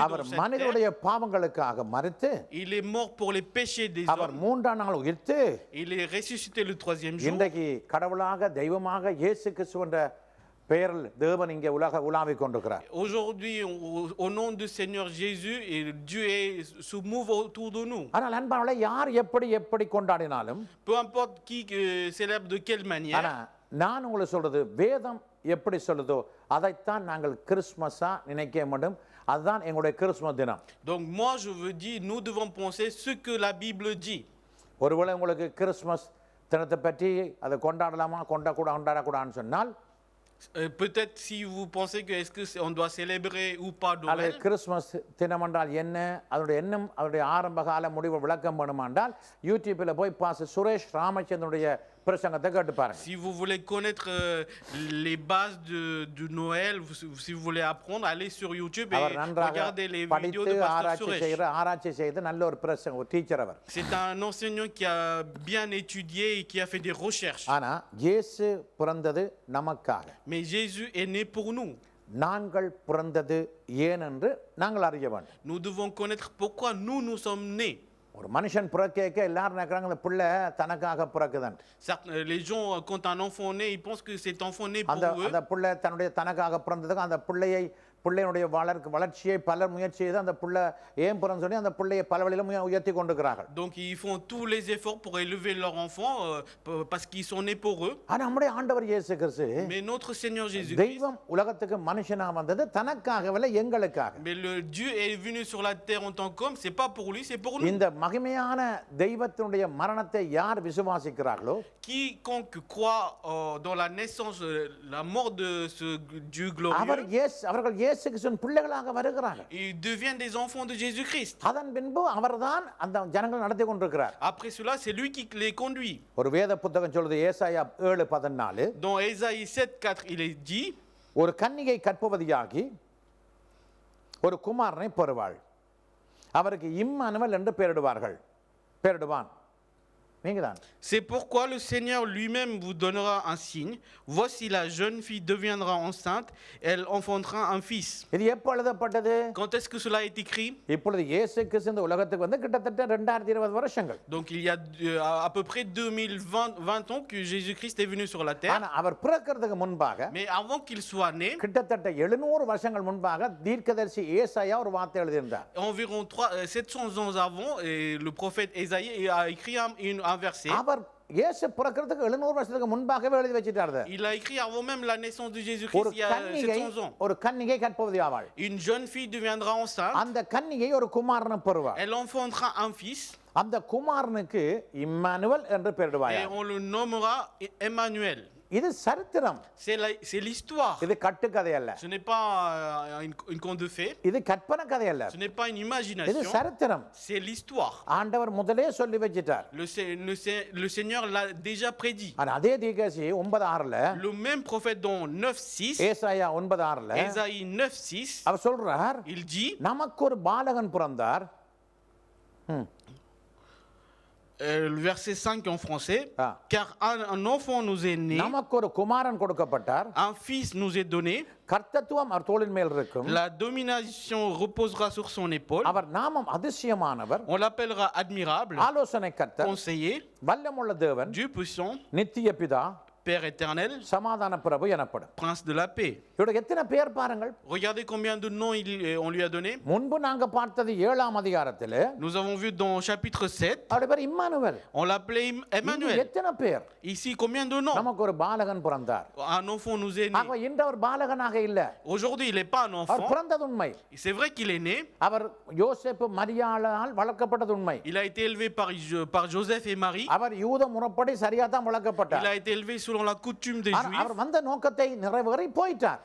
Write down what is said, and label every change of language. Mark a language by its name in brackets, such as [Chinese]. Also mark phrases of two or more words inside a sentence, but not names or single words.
[Tamil] அவர் [French] dans cette [Tamil] மனிதனுடைய [French] terre. [Tamil] பாவங்களுக்காக மரித்து [French] Il est mort pour les péchés des [Tamil] அவர் [French] hommes. [Tamil] 3ஆம் நாள் உயிர்த்து [French] Il est ressuscité le 3e jour. [Tamil] இன்றைக்கு கடவுளாக தெய்வமாக இயேசு கிறிஸ்து என்ற பெயரில் தேவன் இங்கே உலாவிக் கொண்டிருக்கிறார். [French] Aujourd'hui, au nom du Seigneur Jésus, et Dieu se mouve autour de nous. [Tamil] ஆனால் அன்பானவர்களே, யார் எப்படி கொண்டாடினாலும், [French] Peu importe qui célèbre de quelle manière. [Tamil] ஆனா நான் உங்களுக்கு சொல்றது, வேதம் எப்படி சொல்லுதோ அதைத்தான் நாங்கள் கிறிஸ்துமஸா நினைக்க வேண்டும். அதுதான் எங்களுடைய கிறிஸ்துமஸ் தினம். [French] Donc moi je veux dire, nous devons penser ce que la Bible dit. [Tamil] ஒருவேளை உங்களுக்கு கிறிஸ்துமஸ் தினத்தை பற்றி அதை கொண்டாடலாமா கொண்டாடக்கூடாதுன்னு சொன்னால், [French] Peut-être si vous pensez que est-ce que on doit célébrer ou pas Noël. [Tamil] கிறிஸ்துமஸ் தினம் என்றால் என்ன, அதனுடைய ஆரம்ப கால முடிவு விளக்கம் வேணுமாண்டால் யூடியூப்பில் போய் பாஸ்டர் சுரேஷ் ராமச்சந்திரனுடைய பிரசங்கத்தை கேட்டு பாருங்க. [French] Si vous voulez connaître les bases de Noël, si vous voulez apprendre, allez sur YouTube et [Tamil] அவர் நன்றாக [French] regardez les vidéos [Tamil] படித்து [French] de Pasteur [Tamil] ஆராய்ச்சி செய்து நல்ல ஒரு பிரசங்க ஒரு டீச்சர் அவர். [French] C'est un enseignant qui a bien étudié et qui a fait des recherches. [Tamil] ஆனா இயேசு பிறந்தது நமக்காக. [French] Mais Jésus est né pour nous. [Tamil] நாங்கள் பிறந்தது ஏனென்று நாங்கள் அறிய வேண்டும். [French] Nous devons connaître pourquoi nous sommes nés. [Tamil] ஒரு மனுஷன் பிறக்க எல்லாரும் நினைக்கிறாங்க அந்த பிள்ளை தனக்காக பிறக்குதான். [French] Les gens, quand un enfant naît, ils pensent que cet enfant naît pour eux. [Tamil] அந்த பிள்ளை தனக்காக பிறந்ததுக்கு அந்த பிள்ளையுடைய வளர்ச்சியை பலர் முயற்சி செய்து அந்த பிள்ளை ஏன் பிறந்து சொல்லி அந்த பிள்ளையை பல வழியில உயர்த்தி கொண்டிருக்கிறார்கள். [French] Donc ils font tous les efforts pour élever leur enfant parce qu'ils sont nés pour eux. [Tamil] ஆனா நம்முடைய ஆண்டவர் இயேசு கிறிஸ்து, [French] Mais notre Seigneur Jésus, [Tamil] தெய்வம் உலகத்துக்கு மனுஷனா வந்தது தனக்காகவே எங்களுக்காக. [French] mais le Dieu est venu sur la terre en tant qu'homme, c'est pas pour lui, c'est pour nous. [Tamil] இந்த மகிமையான தெய்வத்தினுடைய மரணத்தை யார் விசுவாசிக்கிறார்களோ, [French] Quiconque croit dans la naissance, la mort de ce Dieu glorieux, [Tamil] அவர்கள் இயேசு கிறிஸ்துவின் பிள்ளைகளாக வருகிறார்கள். [French] ils deviennent des enfants de Jésus-Christ. [Tamil] அதன் பின்பு அவர்தான் அந்த ஜனங்கள் நடத்தி கொண்டிருக்கிறார். [French] Après cela, c'est lui qui les conduit. [Tamil] ஒரு வேத புத்தகம் சொல்லுது, ஏசாயா 7:14, [French] Dans Ésaïe 7:4, il est dit, [Tamil] ஒரு கன்னிகை கற்பவதியாகி ஒரு குமாரனை பெறுவாள், அவருக்கு இம்மானுவேல் என்று பெயரிடுவான். [French] c'est pourquoi le Seigneur lui-même vous donnera un signe. Voici la jeune fille deviendra enceinte, elle enfantera un fils. [Tamil] இது எப்போ எழுதப்பட்டது? [French] Quand est-ce que cela est écrit? [Tamil] இப்பொழுது இயேசு கிறிஸ்து இந்த உலகத்துக்கு வந்து கிட்டத்தட்ட 2020 வருஷங்கள். [French] Donc il y a à peu près 2020 ans que Jésus-Christ est venu sur la terre. [Tamil] ஆனா அவர் பிறக்கிறதுக்கு முன்பாக, [French] Mais avant qu'il soit né, [Tamil] கிட்டத்தட்ட 700 வருஷங்கள் முன்பாக தீர்க்கதரிசி ஏசாயா ஒரு வார்த்தை எழுதியிருந்தார். [French] environ 700 ans avant, et le prophète Ésaïe a écrit un verset. [Tamil] அவர் இயேசு பிறக்கிறதுக்கு 700 வருஷத்துக்கு முன்பாகவே எழுதி வச்சிட்டாரு. [French] Il a écrit avant même la naissance de Jésus-Christ, il y a 700 ans. [Tamil] ஒரு கன்னிகை கற்பவதி ஆவாள். [French] Une jeune fille deviendra enceinte. [Tamil] அந்த கன்னிகை ஒரு குமாரனை பெறுவாள். [French] Elle enfantera un fils. [Tamil] அந்த குமாரனுக்கு இம்மானுவேல் என்று பெயரிடுவாயா. [French] Et on le nommera Emmanuel. [Tamil] இது சரித்திரம். [French] C'est l'histoire. [Tamil] இது கட்டுக்கதை அல்ல. [French] Ce n'est pas une conte de fées. [Tamil] இது கற்பனை கதை அல்ல. [French] Ce n'est pas une [Tamil] இது [French] imagination. [Tamil] சரித்திரம். [French] C'est l'histoire. [Tamil] ஆண்டவர் முதலே சொல்லி வச்சிட்டார். [French] Le Seigneur l'a déjà prédit. [Tamil] ஆனா அதே தீர்க்கதரிசி 9:6ல, [French] Le même prophète dans 9:6, [Tamil] ஏசாயா 9:6ல [French] Ésaïe 9:6, [Tamil] அவர் சொல்றார், [French] il dit, [Tamil] நமக்கு ஒரு பாலகன் பிறந்தார். [French] le verset 5 en français, Ah. car un enfant nous est né, [Tamil] நமக்கு ஒரு குமாரன் கொடுக்கப்பட்டார், [French] un fils nous est donné, [Tamil] கர்த்தத்துவம் அவர் தோளின் மேல் இருக்கும், [French] la domination reposera sur son épaule, [Tamil] அவர் நாமம் அதிசயமானவர், [French] on l'appellera admirable, [Tamil] ஆலோசனை கர்த்தர், [French] conseiller, [Tamil] வல்லமுள்ள தேவன், [French] Dieu puissant, [Tamil] நித்திய பிதா, [French] Père éternel, [Tamil] சமாதான பிரபு எனப்படும். [French] prince de la paix. [Tamil] இவருக்கு எத்தனை பேர் பாருங்கள். [French] Regardez combien de noms on lui a donné. [Tamil] முன்பு நாங்க பார்த்தது 7ஆம் அதிகாரத்திலே, [French] Nous avons vu dans chapitre 7, [Tamil] அவருடைய பேர் இம்மானுவேல். [French] on l'appelait [Tamil] இங்க [French] Emmanuel. [Tamil] எத்தனை பேர்? [French] Ici, combien de noms? [Tamil] நமக்கு ஒரு பாலகன் பிறந்தார். [French] Un enfant nous est né. [Tamil] ஆக இன்று அவர் பாலகனாக இல்ல, [French] Aujourd'hui, il n'est pas un [Tamil] அவர் [French] enfant. [Tamil] பிறந்தது உண்மை. [French] C'est vrai qu'il est né. [Tamil] அவர் யோசேப்பு மரியாளால் வளர்க்கப்பட்டது உண்மை. [French] Il a été élevé par Joseph et Marie. [Tamil] அவர் யூத முறைப்படி சரியா தான் [French] Il [Tamil] வளர்க்கப்பட்டார். [French] a été élevé selon la coutume des [Tamil] ஆனா அவர் [French] Juifs. [Tamil] வந்த நோக்கத்தை நிறைவேறி போயிட்டார்.